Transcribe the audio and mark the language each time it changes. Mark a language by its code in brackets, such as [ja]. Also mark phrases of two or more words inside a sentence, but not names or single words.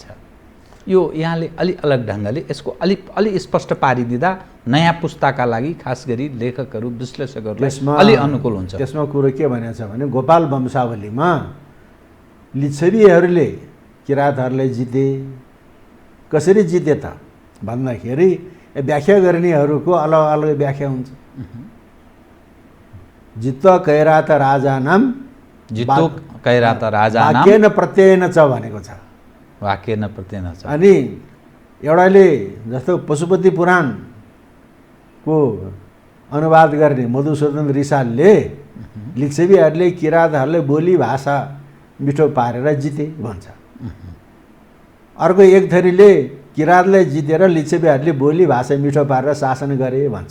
[ne] यो यहाँले अलि अलग ढङ्गले यसको अलि स्पष्ट पारिदिँदा नयाँ पुस्ताका लागि खास गरी लेखकहरू विश्लेषकहरूलाई अलि अनुकूल हुन्छ। त्यसमा कुरो के भनेको छ भने गोपाल वंशावलीमा लिच्छवीहरूले किराँतहरूलाई जिते। कसरी जिते त भन्दाखेरि व्याख्या गर्नेहरूको अलग अलग व्याख्या हुन्छ। [sa] जित्वा कैरात राजा नाम, जित्तो कैरात राजा नाम, वाक्येन प्रत्ययेन च [ne] भनेको छ। [sa] वाक्येन प्रत्ययेन च। [ne] अनि एउटाले जस्तो पशुपति पुराणको अनुवाद गर्ने मधुसूदन रिसालले लिच्छवीहरूले किराँतहरूलाई बोली भाषा मिठो पारेर जिते भन्छ। अर्को एक थरीले किराँतलाई जितेर लिच्छवीहरूले बोली भाषा मिठो पारेर शासन गरे भन्छ।